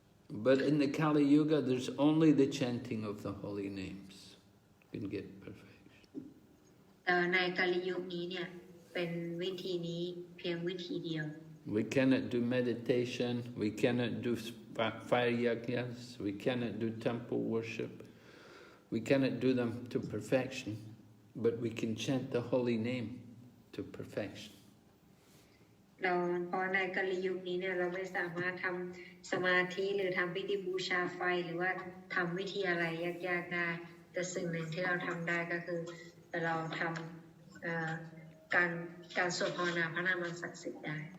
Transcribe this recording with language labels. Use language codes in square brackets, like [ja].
[en] But in the Kali Yuga, there's only the chanting of the holy names. You can get perfection. [th] แต่ในกาลียุคนี้เนี่ยเป็นวิธีนี้เพียงวิธีเดียว [en] We cannot do meditation, we cannot do fire yajnas, we cannot do temple worship. We cannot do them to perfection, but we can chant the holy name to perfection. [th] เพราะในกาลียุคนี้เนี่ยเราไม่สามารถทำสมาธิหรือทำพิธีบูชาไฟหรือว่าทำวิธีอะไรยากๆได้แต่สิ่งหนึ่งที่เราทำได้ก็คือเราทำ การสวดภาวนาพระนามอันศักดิ์สิทธิ์ได้